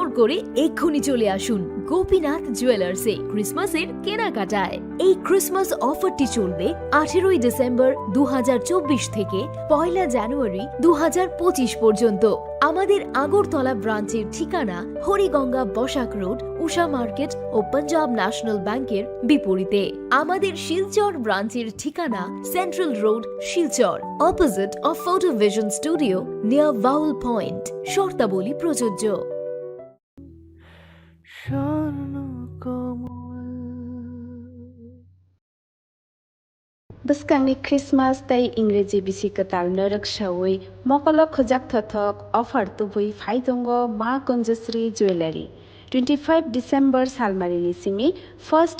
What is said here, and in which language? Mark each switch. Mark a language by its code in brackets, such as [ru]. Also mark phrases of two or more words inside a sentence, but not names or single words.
[bn] করে এক্ষুনি চলে আসুন গোপীনাথ জুয়েলার্সে ক্রিসমাসের কেনাকাটায় এই ক্রিসমাস অফারটি চলবে 18 ডিসেম্বর 2024 থেকে 1 জানুয়ারি 2025 পর্যন্ত আমাদের আগরতলা ব্রাঞ্চের ঠিকানা হরিগঙ্গা বসাক রোড উষা মার্কেট ও পাঞ্জাব ন্যাশনাল ব্যাংকের বিপরীতে আমাদের শিলচর ব্রাঞ্চের ঠিকানা সেন্ট্রাল রোড শিলচর [en] opposite of [bn] ফটো ভিশন স্টুডিও নিয়ার ভাউল পয়েন্ট শর্তাবলী প্রযোজ্য [trp] Buskangi Christmas tay Ingreji bisi katal narak shawai mokala khojak thothok offer tubui phaidongo Ma Kunjasri Jewelry 25 December salmarini simi 1st